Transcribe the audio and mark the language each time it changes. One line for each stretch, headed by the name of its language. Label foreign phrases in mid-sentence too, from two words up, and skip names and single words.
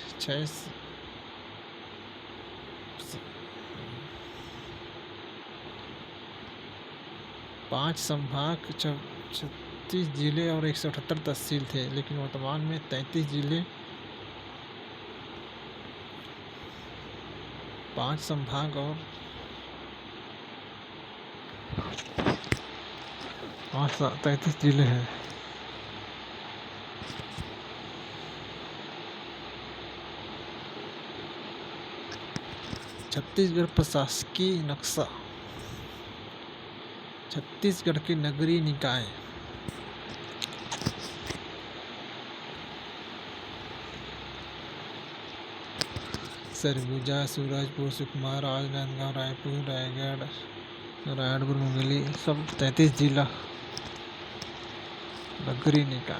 Hindi: 36 जिले और 178 तहसील थे, लेकिन वर्तमान में 33 जिले, 5 संभाग और 33 जिले हैं। छत्तीसगढ़ प्रशासकीय नक्शा। छत्तीसगढ़ के नगरीय निकाय सरगुजा, सूरजपुर, सुकमा, राजनांदगांव, रायपुर, रायगढ़, नारायणपुर, मुंगेली, सब 33 जिला नगरीय निकाय।